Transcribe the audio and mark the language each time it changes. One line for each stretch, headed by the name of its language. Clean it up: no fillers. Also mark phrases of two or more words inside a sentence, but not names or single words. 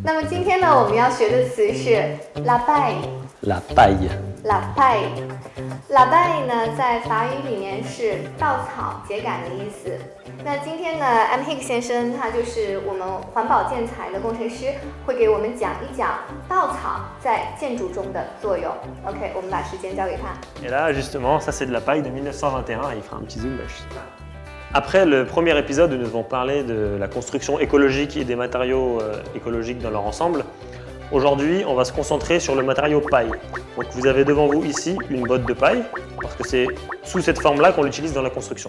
Chinese: 今天呢，我们要学的词是
French: la paille。 La paille. la paille。 la paille
Chinese: 呢，在法语里面是稻草、秸秆的意思。那今天呢 ，M. Hicks 先生他就是我们环保建材的工程师，会给我们讲一讲稻草在建筑中的作用。OK， 我们把时间交给他。
French: Et là, justement, ça c'est de la paille de 1921, il fera un petit zoom. Après le premier épisode où nous avons parlé de la construction écologique et des matériaux écologiques dans leur ensemble, aujourd'hui on va se concentrer sur le matériau paille. Donc vous avez devant vous ici une botte de paille, parce que c'est sous cette forme-là qu'on l'utilise dans la construction.